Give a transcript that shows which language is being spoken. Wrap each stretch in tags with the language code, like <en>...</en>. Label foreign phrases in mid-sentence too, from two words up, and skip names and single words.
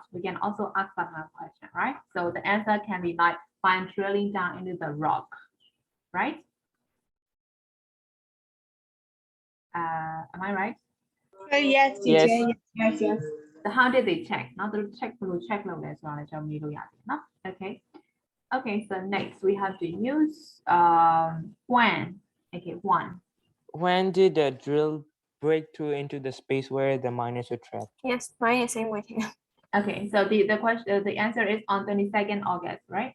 <en>We can also ask that kind of question, right? So the answer can be like by drilling down into the rock, right? Am I right? Yes, Yes. teacher. Yes. So how did they check? Not the check</en> <my>လို့လဲဆိုတာလည်းကျွန်တော်မြင်လို့ရတယ်နော်</my> <en>Okay. Okay, so next we have to use when. Okay, one. When did the drill break through into the space where the miners were trapped? Yes, mine is same with you. Okay, so the question the answer is on 22nd August, right?</en>